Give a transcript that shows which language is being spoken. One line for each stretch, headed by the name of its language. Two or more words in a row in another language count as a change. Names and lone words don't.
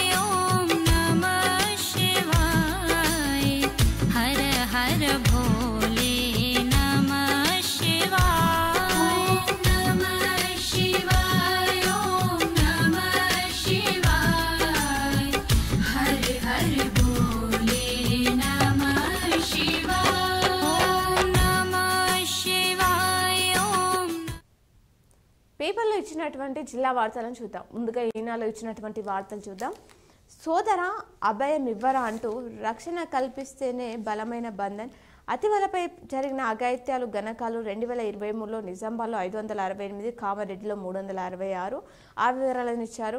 Sanskrit: ओम नमः शिवाय हर हर भोले नमः शिवाय ओम नमः शिवाय ओम नमः शिवाय हर हर भोले नमः शिवाय ओम नमः शिवाय ओम
Telugu: పేపర్లో ఇచ్చినటువంటి జిల్లా వార్తలను చూద్దాం. ముందుగా ఈనాలో ఇచ్చినటువంటి వార్తలు చూద్దాం. సోదర అభయం ఇవ్వరా అంటూ రక్షణ కల్పిస్తేనే బలమైన బంధన్. అతివలపై జరిగిన అఘాయిత్యాలు గణకాలు 2023లో నిజామాబాద్లో 568, కామారెడ్డిలో 366 ఆ వివరాలను ఇచ్చారు.